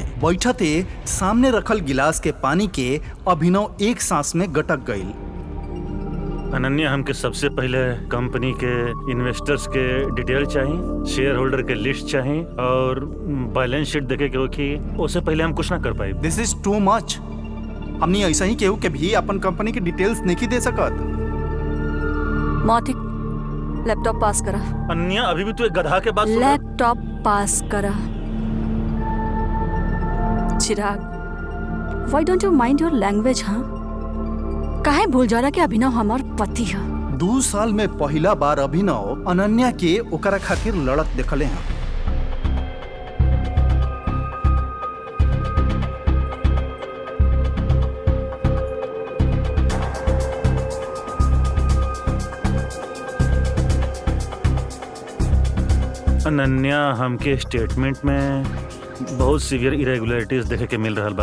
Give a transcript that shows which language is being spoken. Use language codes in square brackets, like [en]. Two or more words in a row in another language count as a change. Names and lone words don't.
[bho] बैठते सामने रखल गिलास के पानी के अभिनव एक सांस में गटक गईल। अनन्या, हमके सबसे पहले कंपनी के इन्वेस्टर्स के डिटेल चाहिए, [en] share holder [bho] के लिस्ट चाहिए और [en] balance sheet [bho] देखे के होखी। उससे पहले हम कुछ ना कर पाए। [en] this is too much. [bho] हमने ऐसा ही केहू के भी अपन कंपनी के डिटेल्स नहीं दे सकत। मौतिक, लैपटॉप पास करा। अन्या, अभी भी तू एक गधा के बात सुन रहा है? लैपटॉप पास करा। चिराग, [en] why don't you mind your language? [bho] हाँ, काहे भूल जा रहा कि अभिनव हमार पति है। 2 साल में पहला बार अभिनव अनन्या के ओकरा खातिर लड़त देखले हैं। अनन्या, हमके स्टेटमेंट में बहुत [en] severe irregularities [bho] देखे के मिल रहा बा।